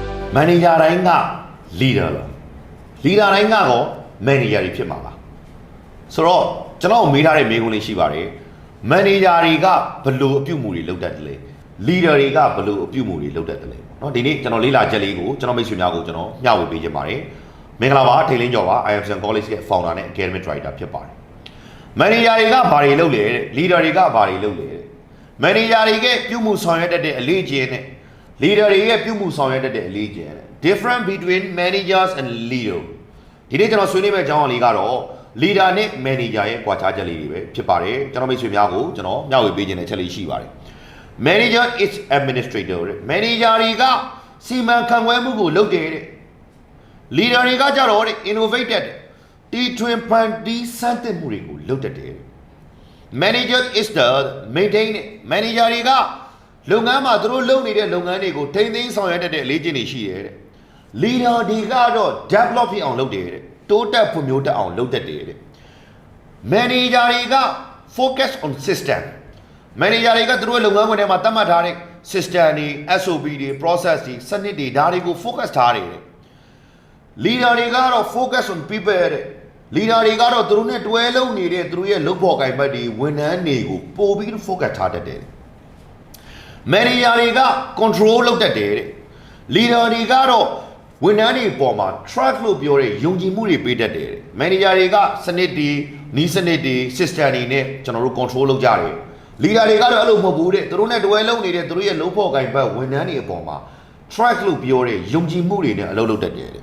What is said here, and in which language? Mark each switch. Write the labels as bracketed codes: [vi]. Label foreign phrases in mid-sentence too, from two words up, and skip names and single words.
[my] manager တိုင်းက leader လား leader တိုင်းကတော့ manager တွေဖြစ်မှာလားဆိုတော့ကျွန်တော်မေးထားတဲ့မေးခွန်းလေးရှိပါတယ် manager တွေကဘယ်လိုအပြုအမူတွေလုပ်တတ်တယ်လဲ leader တွေကဘယ်လိုအပြုအမူတွေလုပ်တတ်တယ်လဲเนาะဒီနေ့ကျွန်တော်လေ့လာချက်လေးကိုကျွန်တော်မိတ်ဆွေများကိုကျွန်တော်မျှဝေပေးခြင်းပါတယ်မင်္ဂလာပါထိန်လင်းကျော်ပါ IMSN College ရဲ့ founder နဲ့ [en] academic director [my] ဖြစ်ပါတယ် manager တွေကဘာတွေလုပ်လဲတဲ့ leader တွေကဘာတွေလုပ်လဲတဲ့ manager တွေကပြုမှုဆောင် ရွက်တတ်တဲ့အလေးကျင့်နဲ့ leader တွေရဲ့ပြုမှုဆောင်ရွက်တတ်တဲ့အလေးကျင့်နဲ့ [en] different between managers and leader [my] ဒီနေ့ကျွန်တော်ဆွေးနွေးမယ့်အကြောင်းအရာလေးကတော့ leader နဲ့ manager ရဲ့ကွာခြားချက်လေးတွေပဲဖြစ်ပါတယ်ကျွန်တော်မိတ်ဆွေများကိုကျွန်တော်မျှဝေပေးခြင်းတဲ့ချက်လေးရှိပါတယ် [en] manager is administrator [my] တဲ့ manager တွေကစီမံခန့်ခွဲမှုကိုလုပ်တယ်တဲ့ leader တွေကကြတော့တဲ့ innovated တီထွင်ဖန်တီးစမ်းသစ်မှုတွေကိုလုပ်တတ်တယ် [en] manager is the maintain [my] manager တွေကလုပ်ငန်းမှာသူတို့လုပ်နေတဲ့လုပ်ငန်းတွေကိုထိန်းသိမ်းဆောင်ရွက်တတ်တဲ့အလေးကျင့်တွေရှိတယ်တဲ့ leader တွေကတော့ develop ဖြစ် အောင်လုပ်တယ်တဲ့တိုးတက်ဖွံ့ဖြိုးတတ်အောင်လုပ်တတ်တယ်တဲ့ manager တွေက [en] focus on system [my] manager တွေကသူတို့လုပ်ငန်းခွင်ထဲမှာသတ်မှတ်ထားတဲ့ system တွေ SOP တွေ process တွေစနစ်တွေ ဒါတွေကို focus ထားတယ်တဲ့ leader တွေကတော့ [en] focus on people [my] တဲ့ leader တွေကတော့သူတို့နဲ့တွဲလုပ်နေတဲ့သူတို့ရဲ့လုပ်ဖော်ကိုင်ဘက်တွေ ဝန်ထမ်းတွေကိုပို့ပြီး focus ထားတတ်တယ် manager တွေက control လုပ်တတ်တယ်တဲ့ leader တွေကတော့ဝန်ထမ်းတွေပေါ်မှာ track လို့ပြောတဲ့ယုံကြည်မှုတွေပေးတတ်တယ် manager တွေကစနစ်တွေနီးစနစ်တွေ system တွေနဲ့ကျွန်တော်တို့ control လုပ်ကြတယ် leader တွေကတော့အဲ့လိုမဟုတ်ဘူးတဲ့သူတို့နဲ့တွဲလုပ်နေတဲ့သူတို့ရဲ့လုပ်ဖော်ကိုင်ဘက်ဝန်ထမ်းတွေအပေါ်မှာ track လို့ပြောတဲ့ယုံကြည်မှုတွေနဲ့အလုပ်လုပ်တတ်တယ်